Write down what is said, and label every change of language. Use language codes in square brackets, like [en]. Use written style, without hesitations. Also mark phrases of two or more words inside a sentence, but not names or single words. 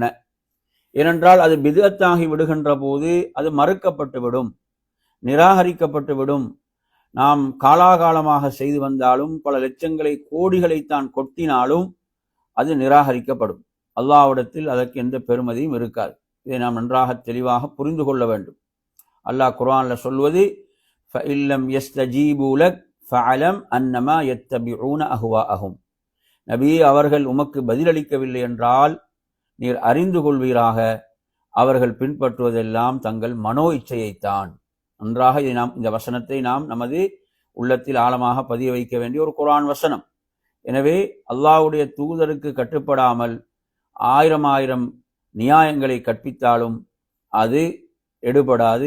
[ta] ஏனென்றால் அது பித்அத்தாகி விடுகின்ற போது அது மறுக்கப்பட்டுவிடும், நிராகரிக்கப்பட்டுவிடும். நாம் காலாகாலமாக செய்து வந்தாலும், பல லட்சங்களை கோடிகளைத்தான் கொட்டினாலும் அது நிராகரிக்கப்படும். அல்லாஹ்விடத்தில் அதற்கு எந்த பெறுமதியும் இருக்காது. இதை நாம் நன்றாக தெளிவாக புரிந்து கொள்ள வேண்டும். அல்லாஹ் குர்ஆன்ல சொல்வது, [ar] فَإِنْ لَمْ يَسْتَجِيبُوا لَكَ فَاعْلَمْ أَنَّمَا يَتَّبِعُونَ أَهْوَاءَهُمْ. [ta] நபியே, அவர்கள் உமக்கு பதிலளிக்கவில்லை என்றால் நீர் அறிந்து கொள்வீராக, அவர்கள் பின்பற்றுவதெல்லாம் தங்கள் மனோ இச்சையைத்தான். நன்றாக இந்த வசனத்தை நாம் நமது உள்ளத்தில் ஆழமாக பதிய வைக்க வேண்டிய ஒரு குர்ஆன் வசனம். எனவே அல்லாஹ்வுடைய தூதருக்கு கட்டுப்படாமல் ஆயிரம் நியாயங்களை கற்பித்தாலும் அது எடுபடாது.